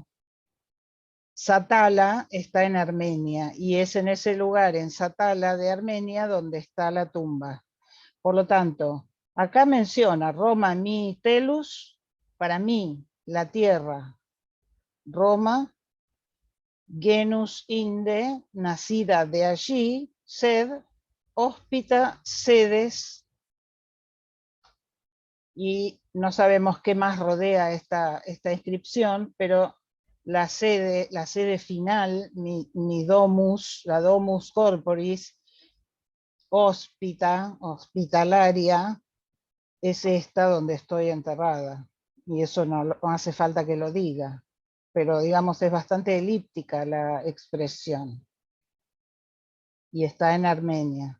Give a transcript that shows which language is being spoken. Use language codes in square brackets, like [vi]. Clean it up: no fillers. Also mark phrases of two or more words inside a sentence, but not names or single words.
[es] Satala está en Armenia y es en ese lugar, en Satala de Armenia, donde está la tumba. Por lo tanto, acá menciona [la] Roma mi telus, [es] para mí, la tierra, Roma, [la] genus inde, [es] nacida de allí, [la] sed, hóspita, sedes, [es] y no sabemos qué más rodea esta inscripción, pero la sede final, mi domus, la [la] domus corporis, [es] hospitalaria, es esta donde estoy enterrada. Y eso no hace falta que lo diga, pero digamos es bastante elíptica la expresión. Y está en Armenia.